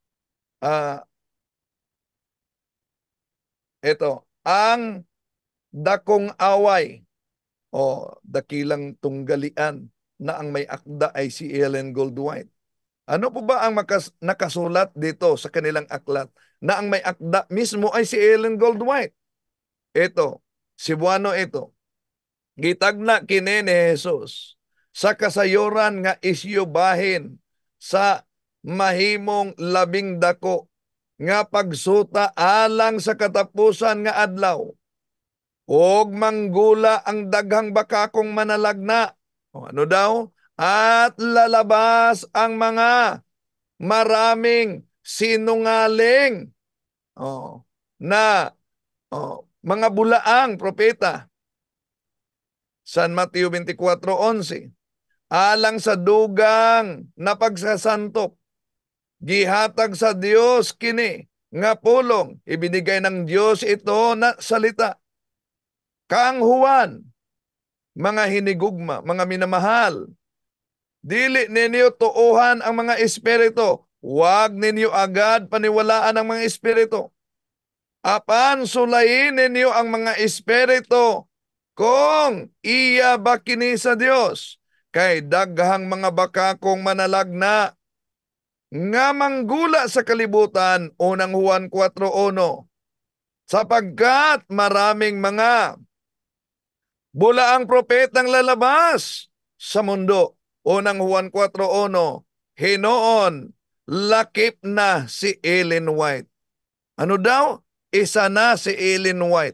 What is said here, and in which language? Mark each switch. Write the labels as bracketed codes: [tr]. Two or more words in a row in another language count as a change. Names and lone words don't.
[tl] Ito, ang dakong away o dakilang tunggalian na ang may akda ay si Ellen Goldwhite. Ano po ba ang nakasulat dito sa kanilang aklat na ang may akda mismo ay si Ellen Goldwhite? Ito, Cebuano ito. [ceb] Gitagna kini ni Jesus sa kasayuran nga isyu bahin sa mahimong labing dako nga pagsuta alang sa katapusan nga adlaw. Og manggula ang daghang bakakong manalagna. [tl] Ano daw? At lalabas ang mga maraming sinungaling na mga bulaang propeta. San Mateo 24:11. [ceb] Alang sa dugang na pagsasantop, gihatag sa Dios kini nga pulong, [tl] ibinigay ng Dios ito na salita. [ceb] Kang Juan, mga hinigugma, [tl] mga minamahal, [ceb] dili ninyo tuuhan ang mga espiritu, [tl] huwag ninyo agad paniwalaan ang mga espiritu. [ceb] Apan sulayin ninyo ang mga espiritu kung iya ba kini sa Dios, kay daghang mga bakakong manalagna nga manggula sa kalibutan, unang Juan 4:1, [tl] sapagkat maraming mga bulaang propetang lalabas sa mundo, unang Juan 4:1, [ceb] hinoon lakip na si Ellen White. [tl] Ano daw? Isa na si Ellen White.